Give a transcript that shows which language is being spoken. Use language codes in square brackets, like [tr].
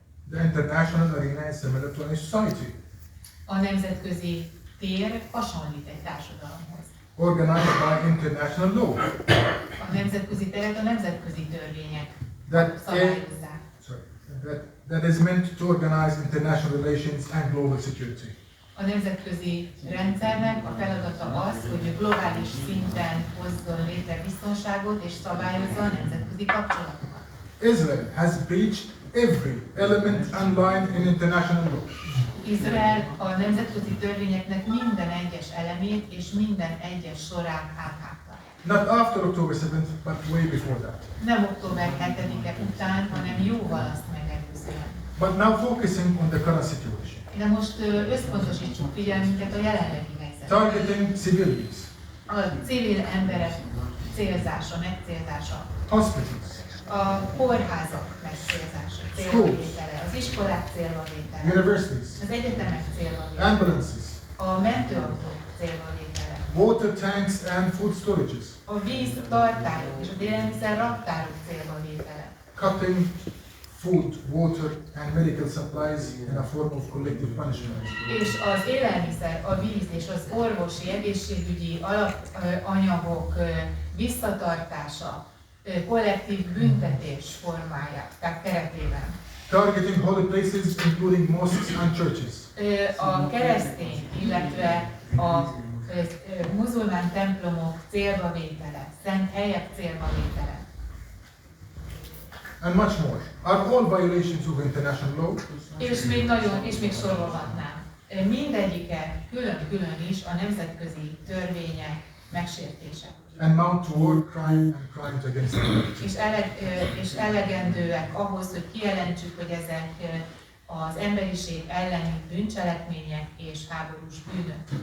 [en] The international arena is similar to any society, [hu] A nemzetközi tér hasonlít egy társadalomhoz. [en] organized by international law. [hu] A nemzetközi teret a nemzetközi törvények szabályozzák. [en] That is meant to organize international relations and global security. [hu] A nemzetközi rendszernek a feladata az, hogy globális szinten hozzon létre biztonságot és szabályozza a nemzetközi kapcsolatokat. [en] Israel has breached every element and line in international law. [hu] Izrael a nemzetközi törvényeknek minden egyes elemét és minden egyes sorát áthágta. [en] Not after October 7th, but way before that. [hu] Nem október 7-e után, hanem jóval azt megelőzően. [en] But now focusing on the current situation. [hu] De most összpontosítsuk figyelmünket a jelenlegi helyzetre. [en] Targeting civilians, [hu] A civil emberek célzása, megcélzása, [en] hospitals, [hu] a kórházak megcélzása, célbavétele, az iskolák célbavétele, [en] universities, [hu] az egyetemek célbavétele, [en] ambulances, [hu] a mentőautók célbavétele, [en] water tanks and food storages, [hu] a víztartárok és az élelmiszer raktárok célbavétele, [en] cutting food, water and medical supplies in a form of collective punishment. [hu] és az élelmiszer, a víz és az orvosi, egészségügyi alapanyagok visszatartása kollektív büntetés formája, tehát keretében. [en] Targeting holy places including mosques and churches. [hu] A keresztény, illetve a muzulmán templomok célbavétele, szent helyek célbavétele. [en] And much more. Are all violations of international law? [hu] És még sorolhatnám. Mindegyike külön-külön is a nemzetközi törvények megsértése. [en] And mount to war crime and crimes against humanity. [hu] És elegendőek ahhoz, hogy kijelentsük, hogy ezek az emberiség elleni bűncselekmények és háborús bűnök.